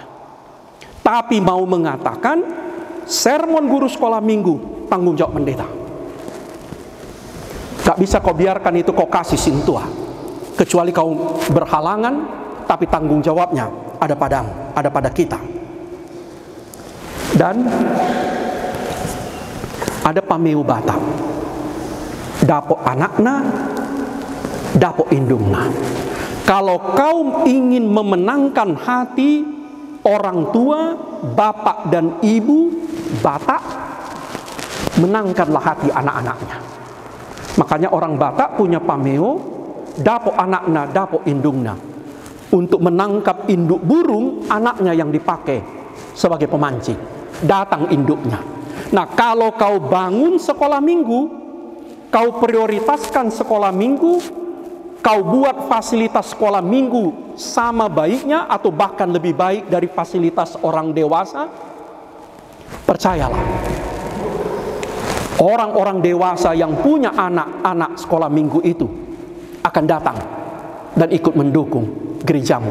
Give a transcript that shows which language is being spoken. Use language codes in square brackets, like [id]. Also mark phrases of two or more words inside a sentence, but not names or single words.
[id] Tapi mau mengatakan sermon guru sekolah minggu tanggung jawab pendeta. Gak bisa kau biarkan itu kau kasih sintua, kecuali kau berhalangan, tapi tanggung jawabnya ada padamu, ada pada kita. Dan ada pameu batam, [bbc] dapo anakna, dapo indungna. [id] Kalau kau ingin memenangkan hati orang tua, bapak dan ibu Batak, menangkanlah hati anak-anaknya. Makanya orang Batak punya pameo, [bbc] dapo anakna, dapo indungna. [id] Untuk menangkap induk burung, anaknya yang dipakai sebagai pemancing. Datang induknya. Nah, kalau kau bangun sekolah minggu, kau prioritaskan sekolah minggu, kau buat fasilitas sekolah minggu sama baiknya atau bahkan lebih baik dari fasilitas orang dewasa, percayalah, orang-orang dewasa yang punya anak-anak sekolah minggu itu akan datang dan ikut mendukung gerejamu.